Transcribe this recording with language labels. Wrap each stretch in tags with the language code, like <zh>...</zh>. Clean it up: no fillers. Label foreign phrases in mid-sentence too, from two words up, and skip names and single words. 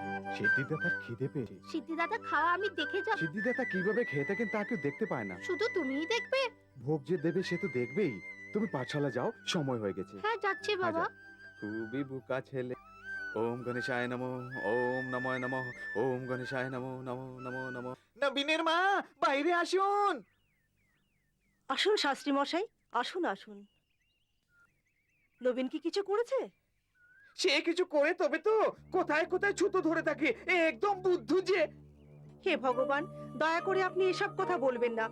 <bn>সিদ্ধিদাতার খিদে পেয়েছে। সিদ্ধিদাতা খাওয়া আমি দেখে যাব। সিদ্ধিদাতা কিভাবে খেয়ে থাকেন তা কেউ দেখতে পায় না। শুধু তুমিই দেখবে? ভোগ যে দেবে সে তো দেখবেই। তুমি পাঠশালা যাও, সময় হয়ে গেছে। হ্যাঁ যাচ্ছি বাবা। খুবই বোকা ছেলে।</bn> <sa>ওম গণেশায় নমঃ, ওম নমঃ নমঃ, ওম গণেশায় নমঃ, নমঃ নমঃ নমঃ।</sa> <bn>নবীনের মা বাইরে আসুন। আসুন শাস্ত্রী মশাই, আসুন আসুন। নবীন কি কিছু করেছে? সে কিছু করে তবে তো কোথায় কোথায় ছুতো ধরে থাকে, এ একদম বুদ্ধু যে। হে ভগবান, দয়া করে আপনি এসব কথা বলবেন না।</bn>